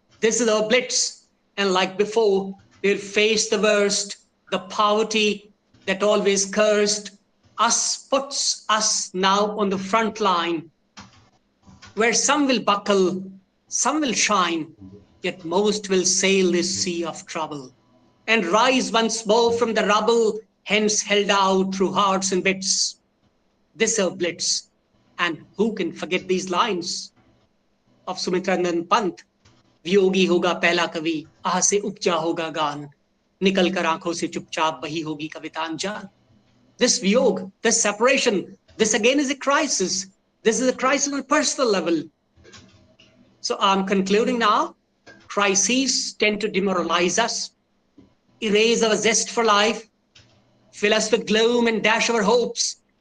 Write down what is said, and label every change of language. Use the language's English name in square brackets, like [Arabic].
[English] This is our blitz. And like before, we'll face the worst, the poverty that always cursed us, puts us now on the front line, where some will buckle, some will shine, yet most will sail this sea of trouble and rise once more from the rubble, hence held out through hearts and bits. This is our blitz. And who can forget these lines of Sumitrandan Pant? [Hindi] Viyogi होगा पहला कवि, आह से उपजा होगा गान, निकल कर आंखों से चुपचाप बही होगी कविता अनजान. [English] This viyog, this separation, this again is a crisis. This is a crisis on a personal level. So I'm concluding now. Crises tend to demoralize us, erase our zest for life, fill us with gloom and dash our hopes.